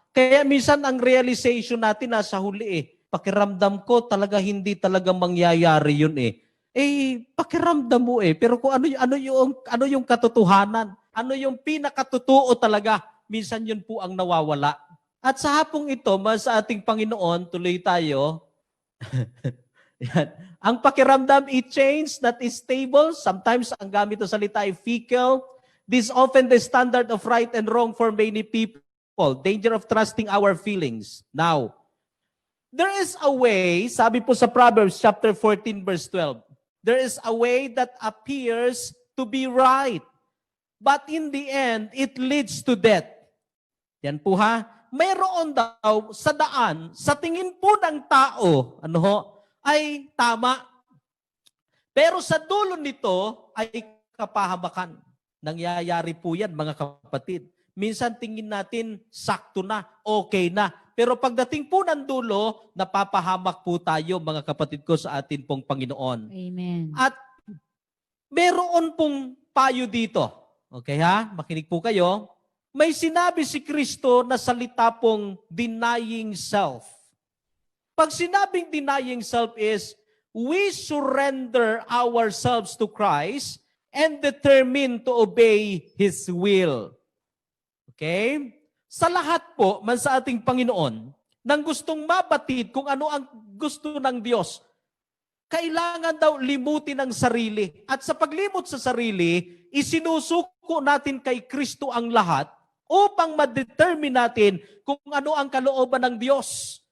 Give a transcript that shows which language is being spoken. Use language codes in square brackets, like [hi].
[tl] Kaya minsan ang realization natin nasa huli eh. Pakiramdam ko talaga hindi talaga mangyayari yun eh. Pakiramdam mo eh. Pero kung ano yung katotohanan, ano yung pinakatotoo talaga, minsan yun po ang nawawala. At sa hapong ito, sa ating Panginoon, tuloy tayo. Yan. Ang pakiramdam, [en] it change, that is stable. [tl] Sometimes ang gamit ng salita ay fickle. [en] This is often the standard of right and wrong for many people. Danger of trusting our feelings. Now, there is a way, [tl] sabi po sa [en] Proverbs chapter 14 verse 12, there is a way that appears to be right. But in the end, it leads to death. [tl] Yan po ha. Mayroon daw sa daan, sa tingin po ng tao, ay tama. Pero sa dulo nito ay kapahamakan. Nangyayari po yan, mga kapatid. Minsan tingin natin, sakto na, okay na. Pero pagdating po ng dulo, napapahamak po tayo, mga kapatid ko, sa atin pong Panginoon. Amen. At meron pong payo dito. Okay ha? Makinig po kayo. May sinabi si Kristo na salita pong denying self. Pag sinabing [en] denying self is, we surrender ourselves to Christ and determine to obey His will. Okay? [tl] Sa lahat po, sa ating Panginoon, nang gustong mabatid kung ano ang gusto ng Diyos, kailangan daw limutin ang sarili. At sa paglimot sa sarili, isinusuko natin kay Kristo ang lahat upang ma-determine natin kung ano ang kalooban ng Diyos.